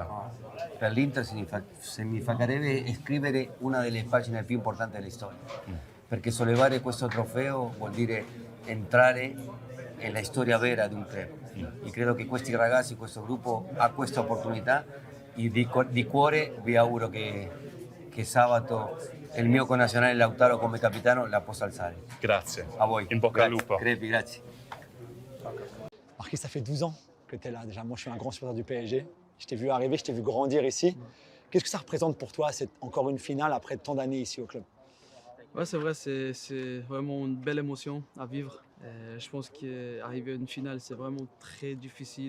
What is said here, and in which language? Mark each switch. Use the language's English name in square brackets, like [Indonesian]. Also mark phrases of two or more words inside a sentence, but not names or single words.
[Italian] Per l'Inter significherebbe scrivere una delle pagine più importanti della storia, perché sollevare questo trofeo vuol dire entrare nella storia vera di un club. E credo che questi ragazzi, questo gruppo ha questa opportunità e di cuore vi auguro che sabato il mio connazionale Lautaro come capitano la possa alzare. Grazie. A voi. In bocca al lupo. Crepi, grazie. [French] Marquis, ça fait 12 ans que tu es là. Déjà, moi, je suis un grand supporter du PSG. Je t'ai vu arriver, je t'ai vu grandir ici. Qu'est-ce que ça représente pour toi, c'est encore une finale après tant d'années ici au club? Ouais, c'est vrai, c'est vraiment une belle émotion à vivre. Je pense qu'arriver à une finale, c'est vraiment très difficile.